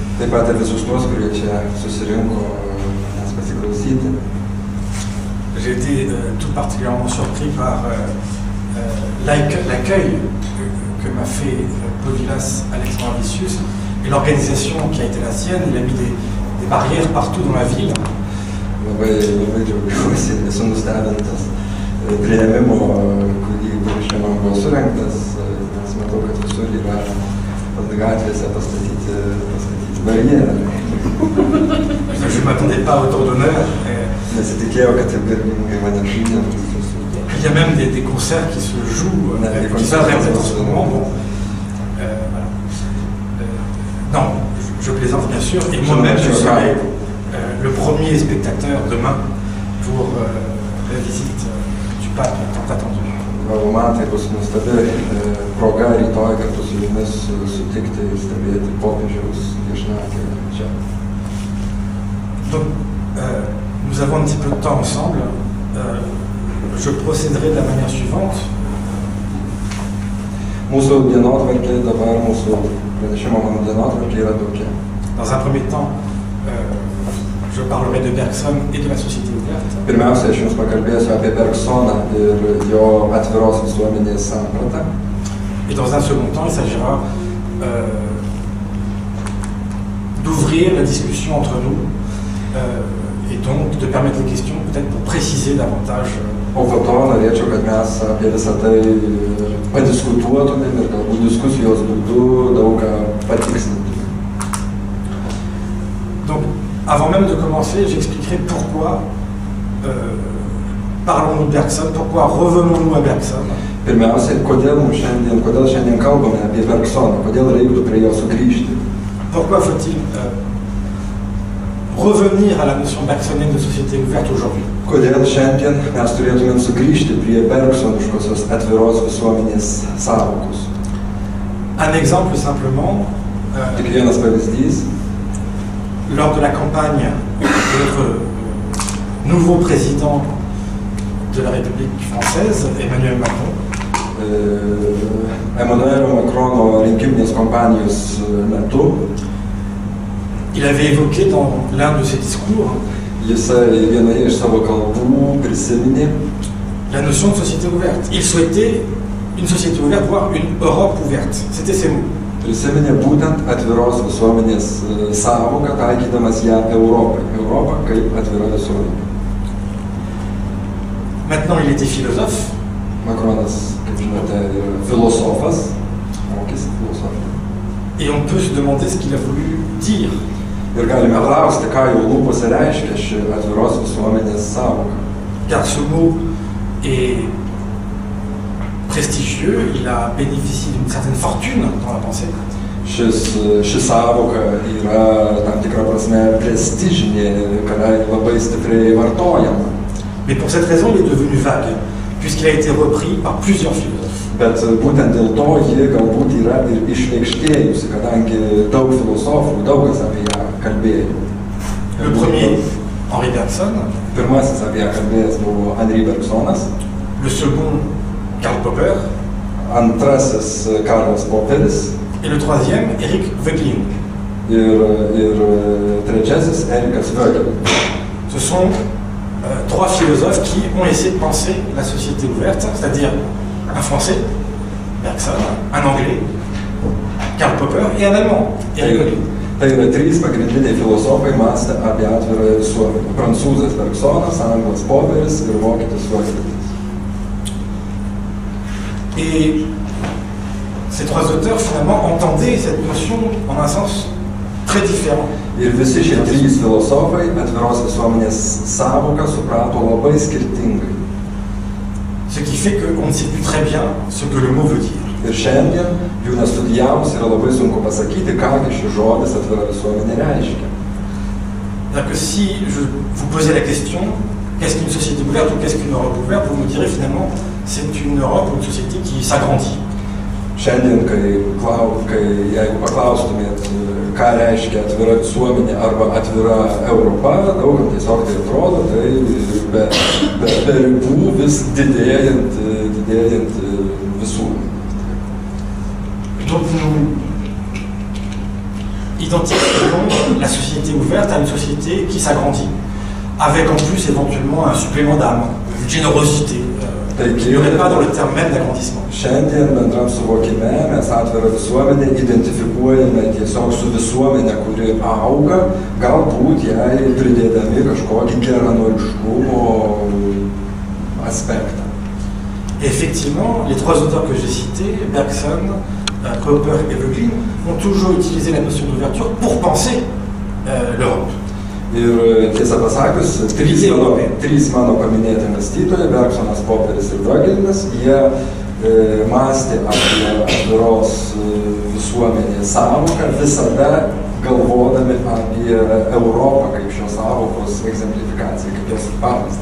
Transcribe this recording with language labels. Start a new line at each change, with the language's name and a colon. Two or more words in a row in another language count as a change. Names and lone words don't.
French: J'ai été tout particulièrement surpris par l'accueil que m'a fait Povilas Alexandravicius et l'organisation qui a été la sienne. Il a mis des barrières partout dans la ville.
Lithuanian: Priėmimo, kurį šiandien buvo surengtas, nes matau, kad visur yra gatvėse pastatyti barjerą.
French: Je ne m'attendais pas autant d'honneur.
Lithuanian: Nesitikėjau, kad taip garbingai mane priėmė.
French: Il y a même des concerts qui se jouent, qui s'arrêtent en ce moment. Bon, voilà. Non, je plaisante bien sûr, et moi-même je serai le premier spectateur demain pour la visite du pape tant attendu.
Lithuanian: Man tai bus nuostabi proga rytoj kartu su jumis sutikti ir stebėti popiežiaus viešnagę čia.
French: Donc, nous avons un petit peu de temps ensemble. Je procéderai de la manière suivante.
Lithuanian: Mūsų dienotvarkė dabar, mūsų pranešimo mano dienotvarkė yra tokia.
French: Dans un premier temps, je parlerai de Bergson et de la société ouverte.
Lithuanian: Pirmiausia, aš jums pakalbėsiu apie Bergsoną ir jo atviros visuomenės sampratą.
French: Et dans un second temps, il s'agira d'ouvrir la discussion entre nous et donc de permettre les questions, peut-être pour préciser davantage.
Lithuanian: O po to norėčiau, kad mes apie visą tai padiskutuotumėm ir galbūt diskusijos būdu daug ką patikslintumėm.
French: Donc, avant même de commencer, j'expliquerai pourquoi parlons-nous de Bergson, pourquoi revenons-nous à Bergson.
Lithuanian: Pirmiausia, kodėl šiandien kalbame apie Bergsoną, kodėl reiktų prie jo sugrįžti.
French: Pourquoi faut-il revenir à la notion bergsonienne de société ouverte aujourd'hui?
Lithuanian: Kodėl šiandien mes turėtumėm sugrįžti prie bergsoniškosios atviros visuomenės sąvokos.
French: Un exemple simplement.
Lithuanian: Tik vienas pavyzdys.
French: Lors de la campagne de notre nouveau président de la République française, Emmanuel Macron,
Lithuanian: Emmanuel Macron rinkiminės kampanijos metu,
French: il avait évoqué dans l'un de ses discours
Lithuanian: jisai vienoje iš savo kalbų prisiminė
French: la notion de société ouverte. Il souhaitait une société ouverte, voire une Europe ouverte. C'était ses mots.
Lithuanian: Prisiminė būtent atviros visuomenės sąvoką, taikydamas ją Europai. Europą kaip atvira visuomenė.
French: Maintenant, il était philosophe.
Lithuanian: Macronas, kaip žinote, yra filosofas, mokėsi filosofiją.
French: Et on peut se demander ce qu'il a voulu dire.
Lithuanian: Ir galime klausti, ką jau lūpose reiškia ši atviros visuomenės sąvoka.
French: Car ce mot est prestigieux, il a bénéficié d'une certaine fortune dans la pensée.
Lithuanian: Ši sąvoka yra tam tikra prasme prestižinė, kadangi labai stipriai vartojama.
French: Mais pour cette raison, il est devenu vague, puisqu'il a été repris par plusieurs philosophes.
Lithuanian: Bet būtent dėl to ji galbūt yra ir išreikštėjusi, kadangi daug filosofų, daug kas apie ją kalbėjo.
French: Le premier, Henri Bergson.
Lithuanian: Pirmasis apie ją kalbėjęs buvo Henri Bergsonas.
French: Le second, Karl Popper.
Lithuanian: Antrasis Karlas Poperis.
French: Et le troisième, Eric Voegelin.
Lithuanian: Ir trečiasis Erikas Voegelin.
French: Ce sont trois philosophes qui ont essayé de penser la société ouverte, c'est-à-dire un Français, Bergson, un Anglais, Karl Popper, et un Allemand, Eric Olin.
Lithuanian: Tai yra trys pagrindiniai filosofai mąstę apie atvirą visuomenę. Prancūzas Bergsonas, anglas Popperis ir vokietis Rothbardis.
French: Et ces trois auteurs, finalement, entendaient cette notion en un sens très différent.
Lithuanian: Ir visi šie trys filosofai atviros visuomenės sąvoką suprato labai skirtingai.
French: Ce qui fait qu'on ne sait plus très bien ce que le mot veut dire.
Lithuanian: Ir šiandien jų nestudijavus yra labai sunku pasakyti, kągi šis žodis atvira visuomenė reiškia.
French: C'est-à-dire que si je vous posais la question, qu'est-ce qu'une société ouverte ou qu'est-ce qu'une Europe ouverte, vous me direz finalement, c'est une Europe ou une société qui s'agrandit.
Lithuanian: Šiandien, jeigu paklaustumėt, ką reiškia atvira visuomenė arba atvira Europa, daugam tiesiog tai atrodo, tai be ribų vis didėjant visuomenė.
French: Donc nous identifions la société ouverte à une société qui s'agrandit, avec en plus éventuellement un supplément d'âme, une générosité. Il n'y aurait pas dans le terme même d'agrandissement.
Lithuanian: Šiandien bendram suvokime mes atvirą visuomenę identifikuojame tiesiog su visuomenė, kuri auga, galbūt jai pridėdami kažkokį geranoriškumo aspektą.
French: Et effectivement, les trois auteurs que j'ai cités, Bergson, Popper et Voegelin, ont toujours utilisé la notion d'ouverture pour penser l'Europe.
Lithuanian: Ir tiesą pasakius, trys mano paminėti mąstytojai, Bergsonas, Popperis ir Voegelinas, jie mąstė apie atviros visuomenės sąvoką, visada galvodami apie Europą kaip šios sąvokos exemplifikaciją, kaip jos pavyzdį.